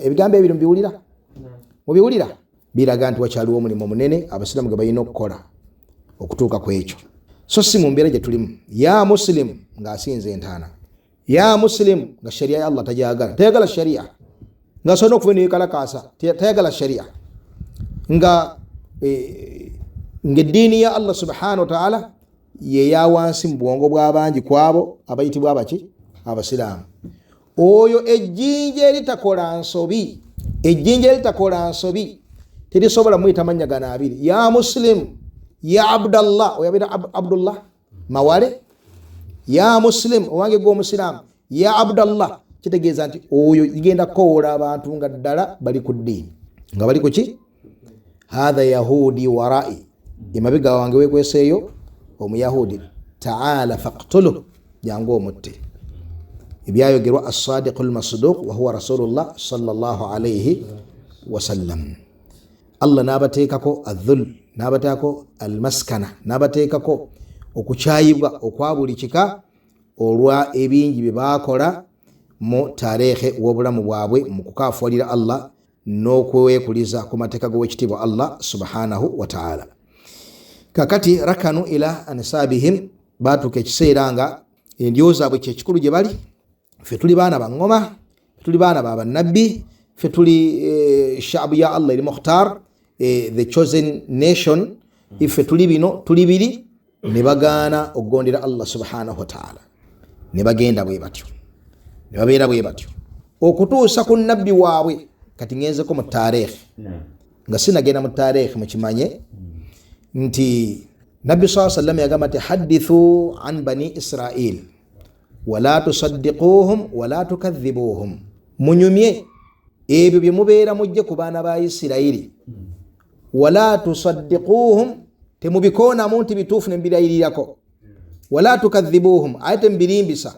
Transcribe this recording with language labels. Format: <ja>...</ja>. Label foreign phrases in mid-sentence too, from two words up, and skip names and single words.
<lg>ebigambo ebyo mubiwulira, biraga nti wakyaliwo omulimu munene abasiraamu gwe balina okukola okutuuka ku ekyo. so si mu mbeera gye tulimu</lg> <ar>يا مسلم</ar> <lg>ng'asinza entaana,</lg> <ar>يا مسلم</ar> <lg>nga sharia ya Allah tajagala, tayagala sharia, nga sona okuva neyekalakaasa, tayagala sharia, nga ngeddiini ya Allah</lg> <ar>سبحانه وتعالى</ar> <lg>ye yawansi mu bwongo bw'abangi kwabo abayitibwa abaki abasiraamu. Oyo ejjinja eritakola nsobi terisobola muyita mannya gana abiri,</lg> <ar>يا مسلم, يا عبد الله,</ar> <lg>oyabira abdullah mawale,</lg> <ar>يا مسلم</ar> <lg>owange gwo musiraamu,</lg> <ar>يا عبد الله,</ar> <lg>kitegeeza nti oyo igenda kowoola abantu nga ddala bali ku ddiini, nga bali ku ki?</lg> <ar>هذا يهودي ورائي,</ar> <lg>emabega wange wekweseeyo omuyahudi,</lg> <ar>تعال فاقتله,</ar> <lg>jangu omutte. Ebyayogerwa</lg> <ar>الصادق المصدوق وهو رسول الله صلى الله عليه وسلم.</ar> <lg>Allah nabateekako adh-dhul, nabateekako al-maskana, nabateekako okukyayibwa okwa buli kika olwa ebingi bye baakola mu tarehe w'obulamu bwabwe mu kukaafuulira Allah n'okwekuliza ku mateeka g'owekitiibwa Allah</lg> <ar>سبحانه وتعالى.</ar> <lg>Kakati</lg> <ar>ركنوا إلى أنسابهم,</ar> <lg>baatuuka ekiseera nga endyo zaabwe kyekikulu gye bali. Ffe tuli baana ba ngoma, ffe tuli baana ba bannabbi, ffe tuli shaabu ya Allah eri mukhtar,</lg> <en>the chosen nation.</en> <lg>Iffe tuli bino tuli biri, ne bagaana okugondera Allah</lg> <ar>سبحانه وتعالى,</ar> <lg>ne bagenda bwe batyo, ne babeera bwe batyo okutuusa ku nabbi waabwe. Kati ngenzeko mu tarehe, nga sinagenda mu tarehe mukimanye nti nabbi</lg> <ar>صلى الله عليه وسلم</ar> <lg>yagamba nti</lg> <ar>حدثوا عن بني إسرائيل ولا تصدقوهم ولا تكذبوهم,</ar> <lg>munyumye ebyo bye mubeera mujje ku baana ba Isirayiri,</lg> <ar>ولا تصدقوهم,</ar> <lg>temubikoonamu nti bituufu ne mbirayirirako,</lg> <ar>ولا تكذبوهم,</ar> <lg>ate tembirimbisa.</lg>